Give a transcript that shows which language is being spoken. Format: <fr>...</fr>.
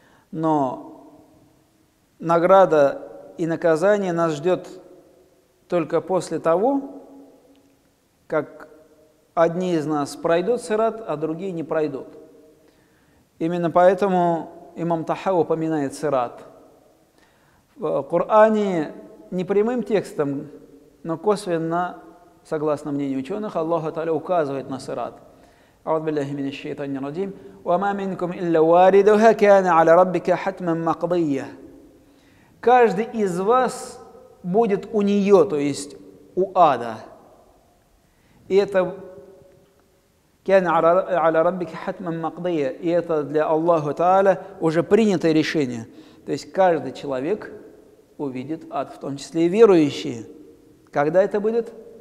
<ru>Но награда и наказание нас ждет только после того, как одни из нас пройдут сират, а другие не пройдут. Именно поэтому имам Тахави упоминает сират. В Коране не прямым текстом, но косвенно, согласно мнению ученых, Аллах Та'аля указывает на сират.</ru> <ar>أعوذ بالله من الشيطان الرجيم وما منكم إلا واردها كان على ربك حتما مقضية.</ar> <ru>Каждый из вас будет у нее, то есть у ада. И это</ru> <ar>«Кяна аля раббики хатман мақдия»,</ar> <ru>и это для Аллаха Тааля уже принятое решение. То есть каждый человек увидит ад, в том числе и верующие. Когда это будет?</ru>